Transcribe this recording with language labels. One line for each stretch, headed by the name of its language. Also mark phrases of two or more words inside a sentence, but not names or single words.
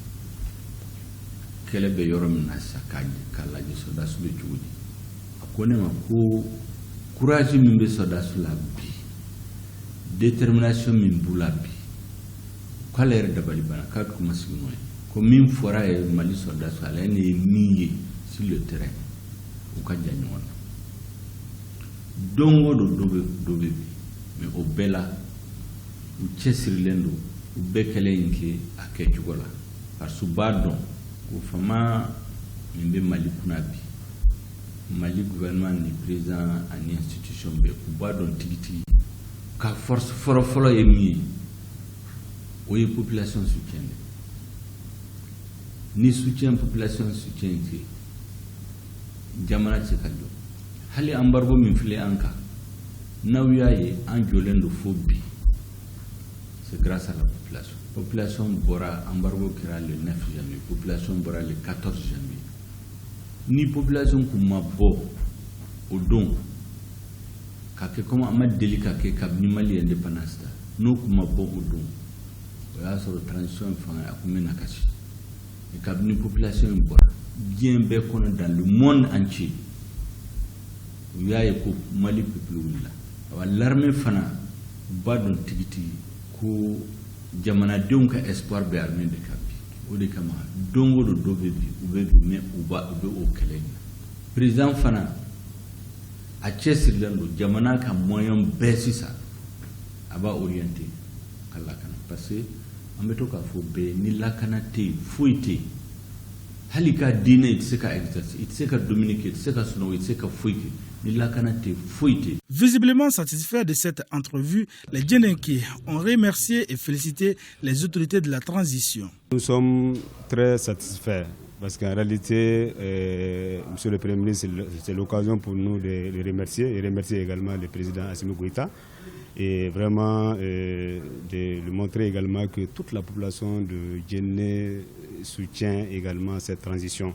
Bambara: kɛlɛ bɛ yɔrɔ min na sa k'a lajɛ soldats bɛ cogo di a ko ne ma ko courage min bɛ soldats la bi détermination min b'u la bi k'ale yɛrɛ dabali banna k'a bɛ kuma sigi n'o ye ko min fɔra ye Mali soldats ale ne ye min ye
French: sur le terrain
Bambara: u ka jan ɲɔgɔn na don o don dɔ bɛ bi mais o bɛɛ la u cɛsirilen don u bɛɛ kɛlen in kɛ a kɛcogo la
French: parce que
Bambara: u b'a dɔn ko fama min bɛ Mali kunna bi Mali gouvernement ni président ani institution bɛɛ u b'a dɔn tigitigi ka force fɔlɔfɔlɔ ye min ye o ye
French: population soutien
Bambara: de ni
French: soutien population soutien
Bambara: tɛ jamana tɛ se ka jɔ hali embargo min filɛ an kan n'aw y'a ye an jɔlen don fo bi
French: c'est grâce à la population
Bambara: bɔra embargo kɛra
French: le 9 janvier
Bambara: population bɔra
French: le 14 janvier
Bambara: ni population kun ma bɔ o don ka kɛ comme an ma deli ka kɛ kabini Mali indépendance ta n'o kun ma bɔ o don o y'a sɔrɔ transition fanga a kun bɛ na kasi kabini population in bɔra diɲɛ bɛɛ kɔnɔ
French: dans le monde entier
Bambara: u y'a ye ko Mali peuple wulila wa l'armée fana u b'a dɔn tigitigi ko jamanadenw ka espoir bɛ armée de kan bi o de kama don o don dɔ bɛ bi u bɛ bi mais u bɛ o kɛlɛ in na président fana a cɛsirilen don jamana ka moyen bɛɛ sisan a b'a orienté ka lakana
French: parce que
Bambara: an bɛ to k'a fɔ bɛɛ ni lakana tɛ yen foyi tɛ yen hali ka diinɛ i tɛ se ka exercer i tɛ se ka dominer i tɛ se ka sunɔgɔ i tɛ se ka foyi kɛ ni lakana tɛ foyi tɛ.
French: Visiblement satisfaits de cette entrevue, les Djenenké ont remercié et félicité les autorités de la transition. Nous sommes très satisfaits parce qu'en réalité, Monsieur le Premier ministre, c'est l'occasion pour nous de le remercier et remercier également le président Assimi Goïta et vraiment de lui montrer également que toute la population de Djenné soutient également cette transition.